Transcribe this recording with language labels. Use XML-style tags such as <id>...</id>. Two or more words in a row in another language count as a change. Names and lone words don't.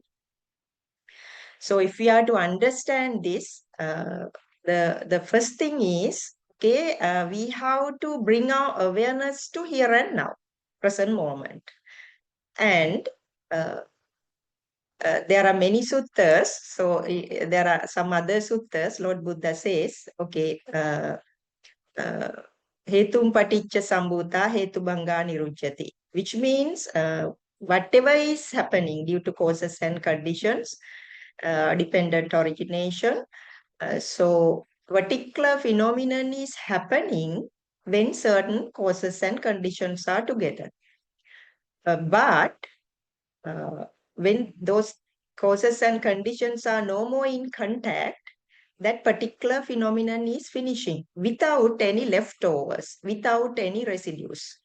<en>So if we are to understand this, the first thing is, okay, we have to bring our awareness to here and now, present moment. And there are many suttas. So there are some other suttas. Lord Buddha says,</en> <pi>okay, hetum paticca sambhuta hetu bhanga nirujjati,</pi> <en>which means whatever is happening due to causes and conditions, dependent origination. So particular phenomenon is happening when certain causes and conditions are together. But when those causes and conditions are no more in contact, that particular phenomenon is finishing without any leftovers, without any residues.</en>